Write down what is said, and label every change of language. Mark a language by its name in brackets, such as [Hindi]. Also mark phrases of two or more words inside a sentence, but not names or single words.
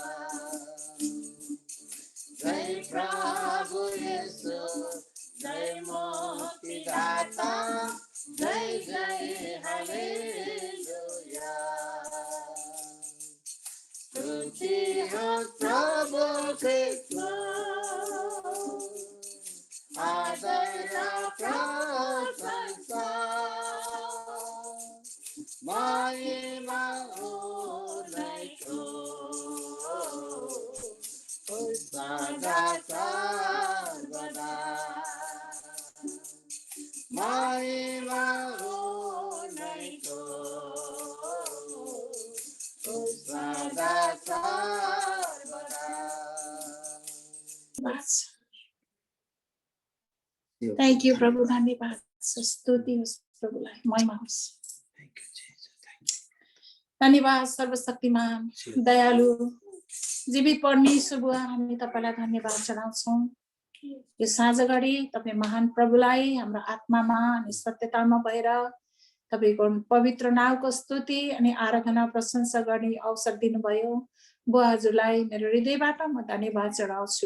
[Nepali] जय प्रभु येशू जय मुक्तिदाता जय जय हालेलुया स्तुति हो प्रभु ख्रीष्टको आदर प्रशंसा महिमा उनैको सदा सर्वदा महिमा उनैको सदा सर्वदा [English] thank you [Nepali] प्रभु धन्यवाद स्तुति होस् प्रभुलाई महिमा होस् धन्यवाद सर्वशक्तिमान दयालु जीवित परमेश्वर बुवा हामी तपाईलाई धन्यवाद चढाउँछौँ यो साँझ घडी तपाईँ महान प्रभुलाई हाम्रो आत्मामा अनि सत्यतामा भएर तपाईको पवित्र नामको स्तुति अनि आराधना प्रशंसा गर्ने अवसर दिनुभयो बुवा हजुरलाई मेरो हृदयबाट म धन्यवाद चढाउँछु